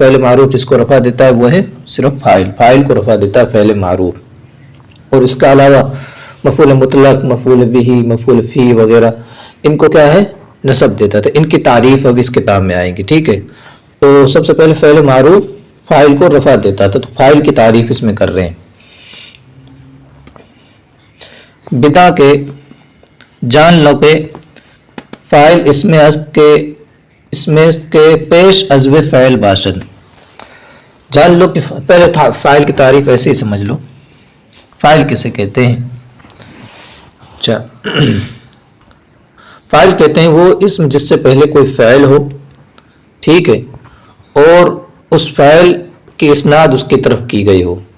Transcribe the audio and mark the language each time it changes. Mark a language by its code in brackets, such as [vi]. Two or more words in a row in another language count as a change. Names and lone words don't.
[ur] فعل معروف جس کو رفع دیتا ہے وہ ہے صرف فاعل کو رفع دیتا ہے فعل معروف، اور اس کا علاوہ مفعول مطلق، مفعول بہ، مفعول فی وغیرہ ان کو کیا ہے؟ نصب دیتا تھا۔ ان کی تعریف اب اس کتاب میں آئیں گی، ٹھیک ہے؟ تو سب سے پہلے فعل معروف فاعل کو رفع دیتا تھا، تو فاعل کی تعریف اس میں کر رہے ہیں۔ [fa] بدا کے [ur] جان لو کہ [fa] فاعل اسم است کے پیش عزو فعل باشد۔ [ur] جان لو کہ پہلے فاعل کی تعریف ایسے ہی سمجھ لو، فاعل کسے کہتے ہیں؟ اچھا، فاعل کہتے ہیں وہ اسم جس سے پہلے کوئی فعل ہو، ٹھیک ہے، اور اس فعل کی اسناد اس کی طرف کی گئی ہو۔